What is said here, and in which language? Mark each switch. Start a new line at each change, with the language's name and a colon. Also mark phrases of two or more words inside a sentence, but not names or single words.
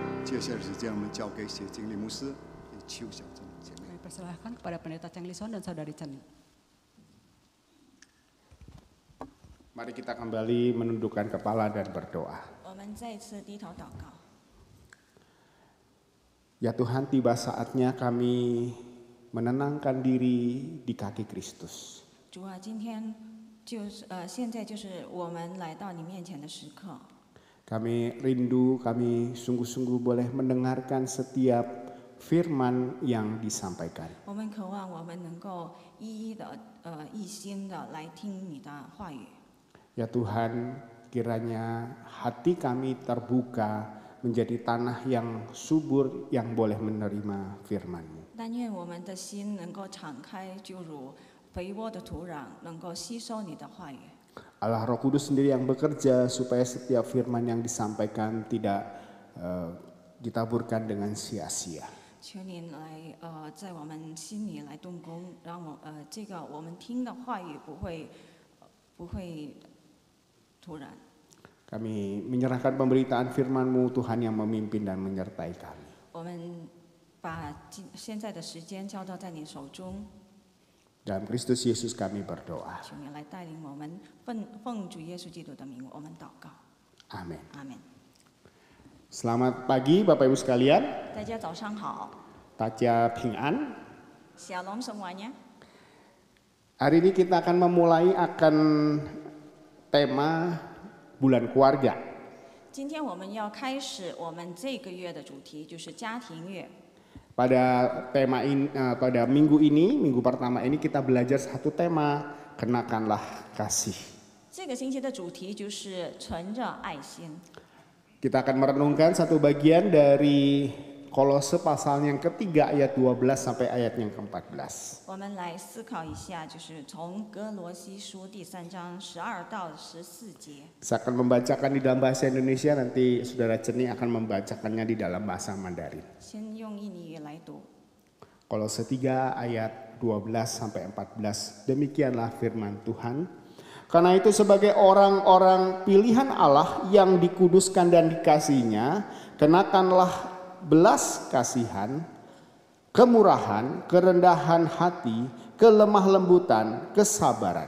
Chinese: 接下来的时间，我们交给谢经理牧师与邱小珍姐妹。
Indonesian: Persilahkan kepada Pendeta Cheng Li Son dan Saudari Chen. Mari kita kembali menundukkan kepala dan berdoa.
Chinese: 我们再次低头祷告。
Indonesian: Ya Tuhan, tiba saatnya kami menenangkan diri di kaki Kristus.
Chinese: 主啊，今天现在就是我们来到你面前的时刻。
Indonesian: Kami rindu, kami sungguh-sungguh boleh mendengarkan setiap firman yang disampaikan.
Chinese: 我们渴望我们能够一心的来听你的话语。
Indonesian: Ya Tuhan, kiranya hati kami terbuka menjadi tanah yang subur yang boleh menerima firman-Mu.
Chinese: 但愿我们的心能够敞开，就如肥沃的土壤，能够吸收你的话语。
Indonesian: Allah Roh Kudus sendiri yang bekerja supaya setiap firman yang disampaikan tidak ditaburkan dengan sia-sia.
Chinese: 求您来在我们心里来动工，让这个我们听的话语不会突然。
Indonesian: Kami menyerahkan pemberitaan firman-Mu Tuhan yang memimpin dan menyertai kami.
Chinese: 我们把现在的时间交到在你手中。
Indonesian: Dalam Kristus Yesus kami berdoa.
Chinese: 求你来带领我们，奉主耶稣基督的名，我们祷告。
Indonesian: Amin.
Chinese: 阿门。
Indonesian: Selamat pagi Bapak Ibu sekalian.
Chinese: 大家早上好，大家平安.
Indonesian: Shalom semuanya. Hari ini kita akan memulai akan tema bulan keluarga.
Chinese: 今天我们要开始我们这个月的主题，就是家庭月。
Indonesian: Pada tema ini, pada minggu ini, minggu pertama ini kita belajar satu tema, kenakanlah kasih.
Chinese: 这个星期的主题就是存着爱心。
Indonesian: Kita akan merenungkan satu bagian dari Kolose pasal yang ketiga ayat 12 sampai ayat yang ke-14.
Chinese: 我们来思考一下，就是从哥罗西书第3章12到14节。
Indonesian: Saya akan membacakan di dalam bahasa Indonesia, nanti Saudara Ceni akan membacakannya di dalam bahasa Mandarin.
Chinese: 先用印尼语来读。
Indonesian: Kolose 3 ayat 12 sampai 14. Demikianlah firman Tuhan. Karena itu sebagai orang-orang pilihan Allah yang dikuduskan dan dikasihinya, kenakanlah belas kasihan, kemurahan, kerendahan hati, kelemah lembutan, kesabaran.